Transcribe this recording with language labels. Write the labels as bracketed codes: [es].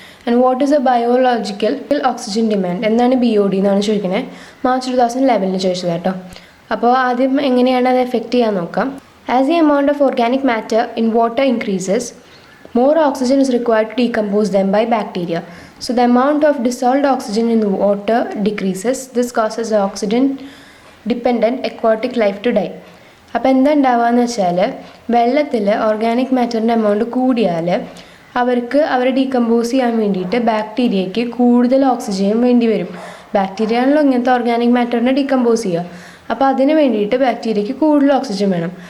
[en] And what is a biological oxygen demand? [ml] എന്താണ് BOD എന്നാണ് ചോദിക്കുന്നത്. മാർച്ച് 2011 ചോദിച്ചത് കേട്ടോ. അപ്പോൾ ആദ്യം എങ്ങനെയാണ് അത് എഫക്റ്റ് ചെയ്യാൻ നോക്കാം. [en] As the amount of organic matter in water increases, more oxygen is required to decompose them by bacteria. So the amount of dissolved oxygen in the water decreases. This causes the oxygen dependent aquatic life to die. [ml] അപ്പോൾ എന്താ ഉണ്ടാവുകയെന്ന് വെച്ചാൽ വെള്ളത്തിൽ organic മാറ്ററിൻ്റെ amount കൂടിയാൽ അവരെ decompose ചെയ്യാൻ വേണ്ടിയിട്ട് ബാക്ടീരിയയ്ക്ക് കൂടുതൽ oxygen വേണ്ടി വരും. ബാക്ടീരിയ ആണല്ലോ ഇങ്ങനത്തെ ഓർഗാനിക് മാറ്ററിനെ ഡീകമ്പോസ് ചെയ്യുക. അപ്പോൾ അതിന് വേണ്ടിയിട്ട് ബാക്ടീരിയയ്ക്ക് കൂടുതൽ ഓക്സിജൻ വേണം.